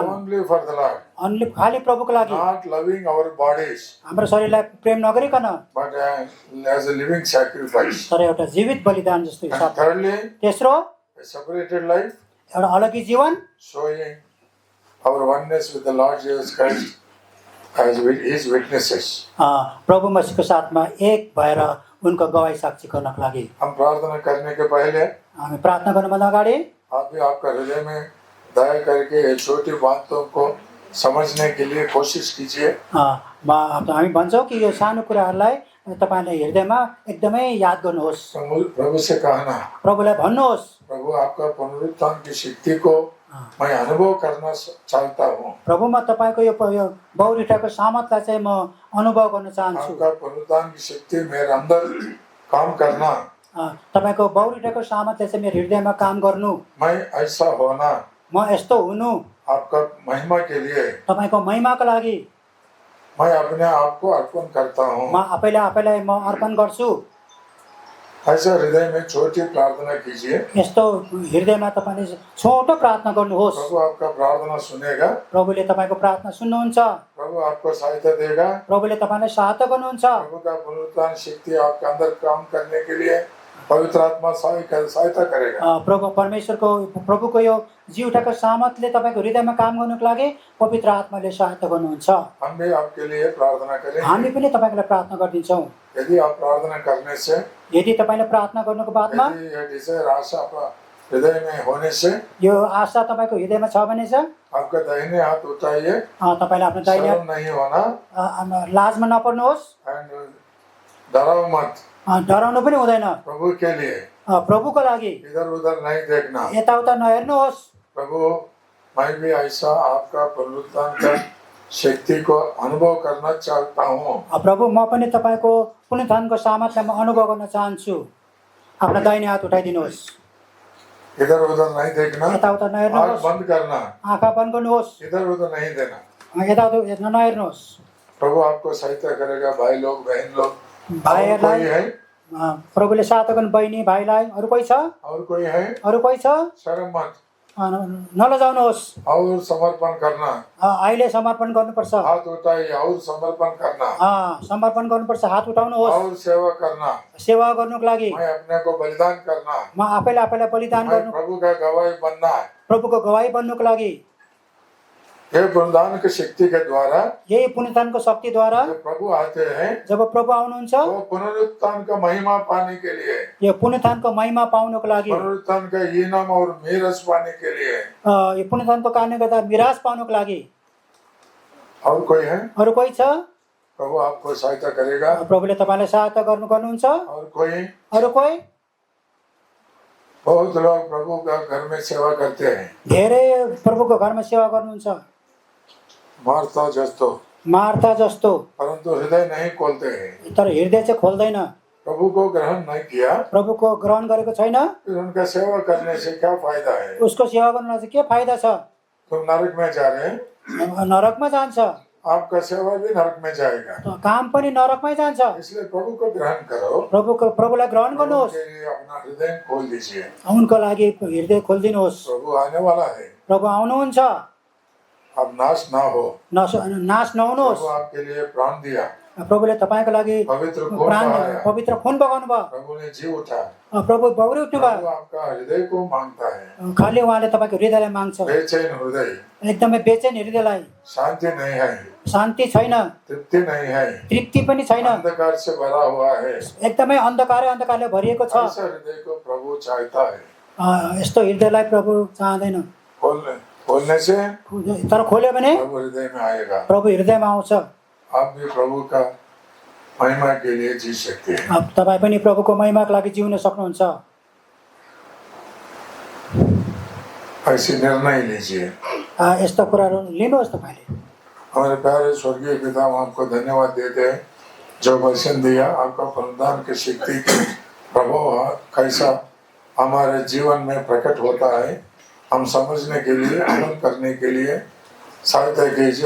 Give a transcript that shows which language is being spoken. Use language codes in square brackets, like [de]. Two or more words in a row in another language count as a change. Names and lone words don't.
[en] only for the Lord, [ne] खाली प्रभुको लागि, [en] not loving our bodies, [ne] हाम्रो शरीरलाई प्रेम नगरिकन [en] but as a living sacrifice. [ne] तर एउटा जीवित बलिदान जस्तो [en] And [ne] हिसाब। [en] thirdly, [ne] तेस्रो [en] a separated life, [ne] एउटा अलगी जीवन, [en] showing our oneness with the Lord Jesus Christ as His witnesses. [ne] प्रभु मसीहको साथमा एक भएर उनको गवाई साक्षी गर्नको लागि। [hi] हम प्रार्थना करने के पहले [ne] हामी प्रार्थना गर्नुभन्दा अगाडि [hi] आप भी आपका हृदय में दया करके ये छोटी बातों को समझने के लिए कोशिश कीजिए। [ne] हामी भन्छौँ कि यो सानो कुराहरूलाई तपाईँले हृदयमा एकदमै याद गर्नुहोस्। [hi] प्रभु से कहना, [ne] प्रभुलाई भन्नुहोस्, [hi] प्रभु आपका पुनरुत्थान की शक्ति को मैं अनुभव करना चाहता हूँ। [ne] प्रभु म तपाईँको यो बहुरिठाको सामर्थ्यलाई चाहिँ म अनुभव गर्न चाहन्छु। [hi] आपका पुनरुत्थान की शक्ति मेरे अंदर काम करना, [ne] तपाईँको बहुरिठाको सामर्थ्य चाहिँ मेरो हृदयमा काम गर्नु, [hi] मैं ऐसा होना, [ne] म यस्तो हुनु, [hi] आपका महिमा के लिए [ne] तपाईँको महिमाको लागि [hi] मैं अपने आप को अर्पण करता हूँ। [ne] म आफैलाई म अर्पण गर्छु। [hi] ऐसा हृदय में छोटी प्रार्थना कीजिए। [ne] यस्तो हृदयमा तपाईँले छोटो प्रार्थना गर्नुहोस्। [hi] प्रभु आपका प्रार्थना सुनेगा, [ne] प्रभुले तपाईँको प्रार्थना सुन्नुहुन्छ, [hi] प्रभु आपको सहायता देगा, [ne] प्रभुले तपाईँलाई सहायता गर्नुहुन्छ। [hi] प्रभु का पुनरुत्थान शक्ति आपके अंदर काम करने के लिए पवित्र आत्मा सहायता करेगा। [ne] प्रभु परमेश्वरको प्रभुको यो जीवटाको सामर्थ्यले तपाईँको हृदयमा काम गर्नुको लागि पवित्र आत्माले सहायता गर्नुहुन्छ। [hi] हम भी आपके लिए प्रार्थना करें। [ne] हामी पनि तपाईँको लागि प्रार्थना गर्दिन्छौँ। [hi] यदि आप प्रार्थना करने से, [ne] यदि तपाईँले प्रार्थना गर्नुको बादमा [hi] यदि डिजायर आशा हृदय में होने से, [ne] यो आशा तपाईँको हृदयमा छ भने चाहिँ [hi] आपका दाहिने हाथ उठाइए, [ne] तपाईँले आफ्नो दाहिने [hi] शर्म नहीं होना, [ne] लाजमा नपर्नुहोस्, [hi] एंड डराओ मत, [ne] डराउनु पनि हुँदैन। [hi] प्रभु के लिए, [ne] प्रभुको लागि [hi] इधर उधर नहीं देखना। [ne] यताउता नहेर्नुहोस्। [hi] प्रभु मैं भी ऐसा आपका पुनरुत्थान का शक्ति को अनुभव करना चाहता हूँ। [ne] प्रभु म पनि तपाईँको पुनरुत्थानको सामर्थ्यमा अनुभव गर्न चाहन्छु। आफ्नो दाहिने हात उठाइदिनुहोस्। [hi] इधर उधर नहीं देखना, [ne] यताउता [hi] आँख [ne] नहेर्नुहोस्, [hi] बंद करना, [ne] आँखा बन्द गर्नुहोस्, [hi] इधर उधर नहीं देना। [ne] यताउता नहेर्नुहोस्। [hi] प्रभु आपको सहायता करेगा। भाई लोग, बहन लोग, और [ne] भाइहरूलाई [hi] कोई है, [ne] प्रभुले सहायता गर्नु, बहिनी भाइलाई, अरू कोही छ, [hi] और कोई है, [ne] अरू कोही छ, [hi] शर्म मत, [ne] नलजाउनुहोस्। [hi] और समर्पण करना, [ne] अहिले समर्पण गर्नुपर्छ, [hi] हाथ उठाइए, और समर्पण करना, [ne] समर्पण गर्नुपर्छ, हात उठाउनुहोस्, [hi] और सेवा करना, [ne] सेवा गर्नुको लागि, [hi] मैं अपने को बलिदान करना, [ne] म आफैलाई बलिदान [hi] मैं [ne] गर्नु, [hi] प्रभु का गवाही बनना। [ne] प्रभुको गवाही बन्नुको लागि [hi] ये पुनरुत्थान की शक्ति के द्वारा, [ne] यही पुनरुत्थानको शक्तिद्वारा [hi] जब प्रभु आते हैं, [ne] जब प्रभु आउनुहुन्छ, [hi] वो पुनरुत्थान का महिमा पाने के लिए, [ne] यो पुनरुत्थानको महिमा पाउनको लागि, [hi] पुनरुत्थान का इनाम और मीरास पाने के लिए, [ne] यो पुनरुत्थानको कारणले गर्दा मिरास पाउनको लागि, [hi] और कोई है, [ne] अरू कोही छ, [hi] प्रभु आपको सहायता करेगा। [ne] प्रभुले तपाईँलाई सहायता गर्नुहुन्छ, [hi] और कोई, [ne] अरू कोही, [hi] बहुत लोग प्रभु का घर में सेवा करते हैं, [ne] धेरै प्रभुको घरमा सेवा गर्नुहुन्छ, मार्था जस्तो, [hi] परंतु हृदय नहीं खोलते हैं। [ne] तर हृदय चाहिँ खोल्दैन, [hi] प्रभु को ग्रहण नहीं किया, [ne] प्रभुको ग्रहण गरेको छैन, [hi] फिर उनका सेवा करने से क्या फायदा है? [ne] उसको सेवा गर्नुलाई चाहिँ के फाइदा छ? [hi] तुम नरक में जा रहे हैं, [ne] नरकमा जान्छ, [hi] आपका सेवा भी नरक में जाएगा। [ne] काम पनि नरकमै जान्छ। [hi] इसलिए प्रभु को ग्रहण करो, [ne] प्रभुलाई ग्रहण गर्नुहोस्, [hi] उनके लिए अपना हृदय खोल दीजिए। [ne] उनको लागि हृदय खोलिदिनुहोस्। [hi] प्रभु आने वाला है, [ne] प्रभु आउनुहुन्छ, [hi] अब नाश ना हो। [ne] नाश नहुनुहोस्। [hi] प्रभु आपके लिए प्राण दिया, [ne] प्रभुले तपाईँको लागि [hi] पवित्र खून [ne] प्राण, [hi] बहाया, [ne] पवित्र खून बगाउनु भयो, [hi] प्रभु ने जी उठा, [ne] प्रभु बौरी उठ्नु [hi] प्रभु [ne] भयो। [hi] आपका हृदय को मांगता है। [ne] खाली उहाँले तपाईँको हृदयलाई माग्छ, [hi] बेचैन हृदय, [ne] एकदमै बेचैन हृदयलाई। [hi] शांति नहीं है, [ne] शान्ति छैन, [hi] तृप्ति नहीं है, [ne] तृप्ति पनि छैन, [hi] अंधकार से भरा हुआ है। [ne] एकदमै अन्धकारले भरिएको छ। [hi] ऐसा हृदय को प्रभु चाहता है। [ne] यस्तो हृदयलाई प्रभु चाहँदैन। [hi] खोलने से [ne] तर खोल्यो भने [hi] प्रभु हृदय में आएगा। [ne] प्रभु हृदयमा आउँछ। [hi] आप भी प्रभु का महिमा के लिए जी सकते हैं। [ne] अब तपाईँ पनि प्रभुको महिमाको लागि जिउन सक्नुहुन्छ। [hi] ऐसे निर्णय लीजिए। [ne] यस्तो कुराहरू लिनुहोस् तपाईँले। [hi] हमारे प्यारे स्वर्गीय पिता, हम आपको धन्यवाद देते हैं जो वचन दिया, आपका पुनरुत्थान की शक्ति के प्रभाव कैसा हमारे जीवन में प्रकट होता है, हम समझने के लिए, अमल करने के लिए सहायता कीजिए।